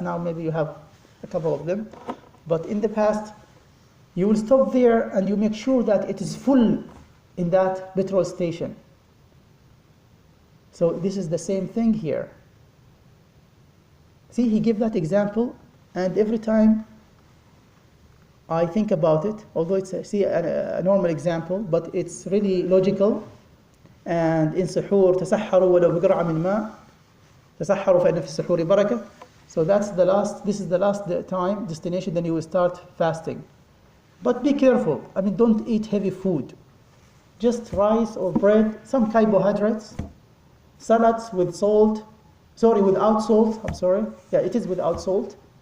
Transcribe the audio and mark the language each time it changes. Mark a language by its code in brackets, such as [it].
[en] Now maybe you have a couple of them, but in the past, you will stop there and you make sure that it is full in that petrol station. So this is the same thing here. See, he gave that example, and every time I think about it, although it's a normal example, but it's really logical. And in suhoor, [ar] تسحروا ولو بقرعة من ماء تسحروا فإن في السحور بركة. [en] So this is the last time, destination, then you will start fasting. But be careful, don't eat heavy food. Just rice or bread, some carbohydrates, salads with salt, Sorry, without salt. I'm sorry. Yeah, it is without salt.